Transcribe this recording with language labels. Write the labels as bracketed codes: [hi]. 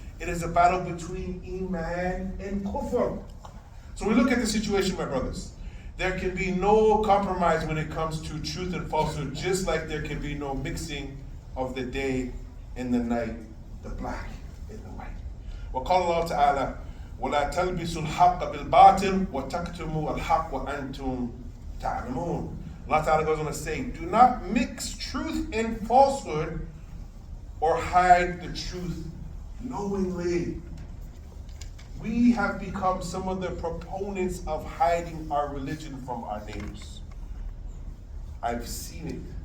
[en] It is a battle between iman and kufr. So we look at the situation, my brothers. There can be no compromise when it comes to truth and falsehood, just like there can be no mixing of the day and the night, the black and the white. [ar] وقال الله تعالى ولا تلبسوا الحق بالباطل وتكتموا الحق وأنتم تعلمون. [en] Allah Ta'ala goes on to say, do not mix truth and falsehood or hide the truth knowingly. We have become some of the proponents of hiding our religion from our neighbors. I've seen it.